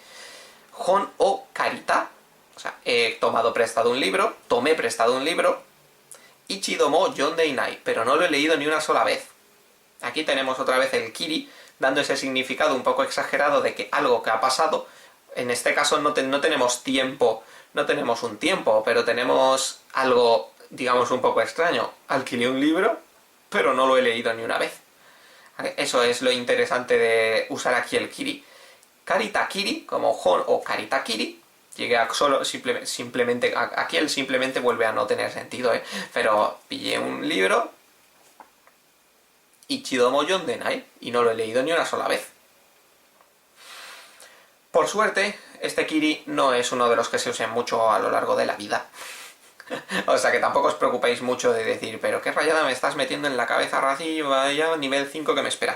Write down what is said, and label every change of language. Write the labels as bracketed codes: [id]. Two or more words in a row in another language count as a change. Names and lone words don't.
[ja] 本を借りた, [es] o sea, he tomado prestado un libro, tomé prestado un libro, [ja] 一度も読んでいない, [es] pero no lo he leído ni una sola vez. Aquí tenemos otra vez el kiri, dando ese significado un poco exagerado de que algo que ha pasado, en este caso no tenemos tiempo, no tenemos un tiempo, pero tenemos algo, digamos, un poco extraño. Alquilé un libro, pero no lo he leído ni una vez. Eso es lo interesante de usar aquí el kiri. [ja] Karitakiri, [es] como [ja] 本を借りたきり, [es] llegué a solo, simplemente, aquí el simplemente vuelve a no tener sentido, pero pillé un libro, [ja] 一度も読んでいない, [es] y no lo he leído ni una sola vez. Por suerte, este kiri no es uno de los que se usen mucho a lo largo de la vida. O sea que tampoco os preocupéis mucho de decir, pero qué rayada me estás metiendo en la cabeza, Razi, vaya nivel 5 que me espera.